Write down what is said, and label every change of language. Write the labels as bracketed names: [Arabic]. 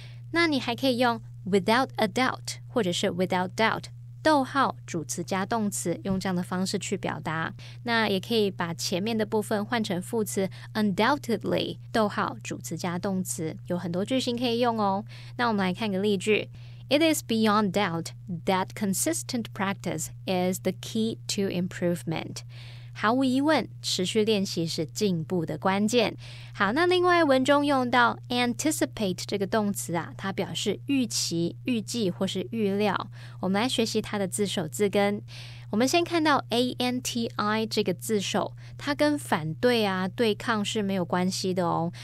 [Chinese] 那你还可以用 [English] without a doubt [Chinese] 或者是 [English] without doubt [Chinese] 逗号主词加动词，用这样的方式去表达。那也可以把前面的部分换成副词 undoubtedly 逗号主词加动词，有很多句型可以用哦。那我们来看个例句， [English] It is beyond doubt that consistent practice is the key to improvement。 [Chinese] 毫无疑问，持续练习是进步的关键。好，那另外文中用到 anticipate 这个动词啊，它表示预期、预计或是预料。我们来学习它的字首字根。我们先看到 anti 这个字首，它跟反对啊、对抗是没有关系的哦。